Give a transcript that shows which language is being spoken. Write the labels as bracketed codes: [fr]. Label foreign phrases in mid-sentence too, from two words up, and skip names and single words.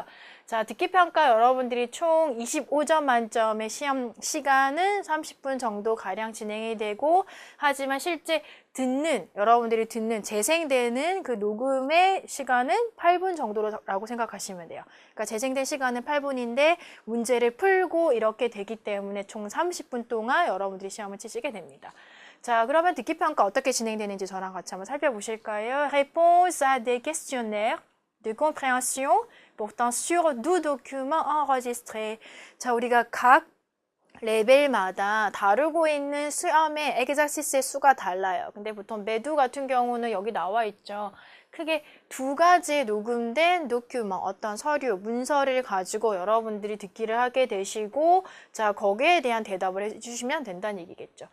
[ko] 자, 듣기평가 여러분들이 총 25점 만점의 시험 시간은 30분 정도 가량 진행이 되고, 하지만 실제 여러분들이 듣는, 재생되는 그 녹음의 시간은 8분 정도라고 생각하시면 돼요. 그러니까 재생된 시간은 8분인데 문제를 풀고 이렇게 되기 때문에 총 30분 동안 여러분들이 시험을 치시게 됩니다. 자, 그러면 듣기평가 어떻게 진행되는지 저랑 같이 한번 살펴보실까요? [fr] Réponse à des questionnaires de compréhension portant sur 12 documents enregistrés. [ko] 자, 우리가 각 레벨마다 다루고 있는 시험의 엑자시스의 수가 달라요. 근데 보통 매두 같은 경우는 여기 나와 있죠. 크게 두 가지 녹음된 도큐먼, 어떤 서류, 문서를 가지고 여러분들이 듣기를 하게 되시고, 자, 거기에 대한 대답을 해주시면 된다는 얘기겠죠.